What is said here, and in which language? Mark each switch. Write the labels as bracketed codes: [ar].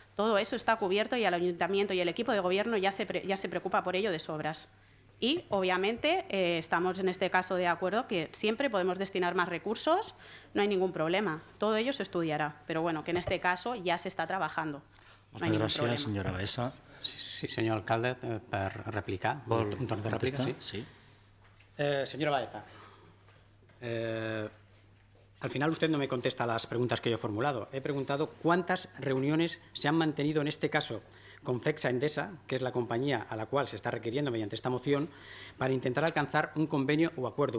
[es] Todo eso está cubierto y el ayuntamiento y el equipo de gobierno ya se preocupa por ello de sobras. Y, obviamente, estamos en este caso de acuerdo que siempre podemos destinar más recursos, no hay ningún problema. Todo ello se estudiará, pero bueno, que en este caso ya se está trabajando. [ca] Moltes gràcies, senyora Baeza. Sí, senyor alcalde, per replicar. Vol un torn de rèplica, contestar? sí. Sí. [es] Señora Baeza, al final usted no me contesta las preguntas que yo he formulado. He preguntado cuántas reuniones se han mantenido en este caso con FECSA Endesa, que es la compañía a la cual se está requiriendo mediante esta moción, para intentar alcanzar un convenio o acuerdo.